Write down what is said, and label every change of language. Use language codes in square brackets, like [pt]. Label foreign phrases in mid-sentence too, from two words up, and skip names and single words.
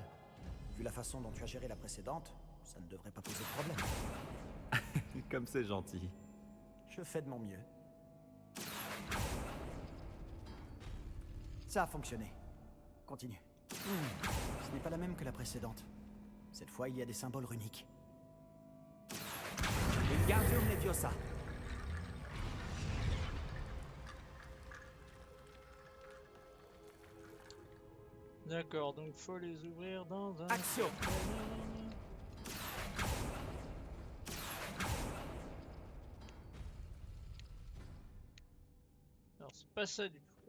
[fr] Vu la façon dont tu as géré la précédente, ça ne devrait pas poser de problème. Comme c'est gentil. Je fais de mon mieux. Ça a fonctionné. Continue. Ce n'est pas la même que la précédente. Cette fois, il y a des symboles runiques. Wingardium Leviosa. D'accord, donc faut les ouvrir dans un... Action. Alors, c'est pas ça du tout.